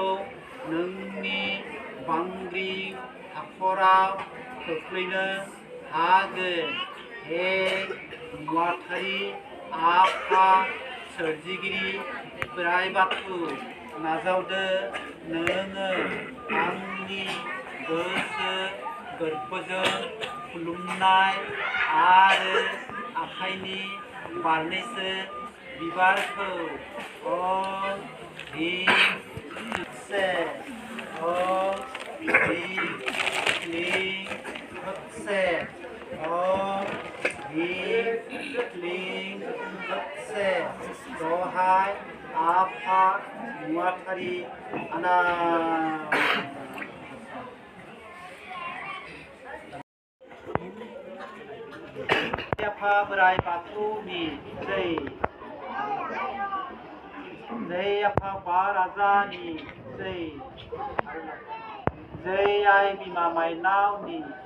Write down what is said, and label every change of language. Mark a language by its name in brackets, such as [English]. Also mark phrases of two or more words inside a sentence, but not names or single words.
[Bodo] नोंनि बांग्रि हाखराव खोख्लैनो हागोन हे नुवाथारि आफा सोरजिगिरि बोराइ बाथौ नाजावदो नोङो आंनि गोसो गोरबोजों खुलुमनाय आरो आखाइनि बारनैसो बिबारखौ [Sanskrit] ओम ह्रीं से ओम ह्रीं क्लीं से ओम ह्रीं क्लीं से [Bodo] दहाय आफा नुवाथारि आनान आफा बोराइ बाथौनि जै आफा बा राजानि जै आइ बिमा माइनावनि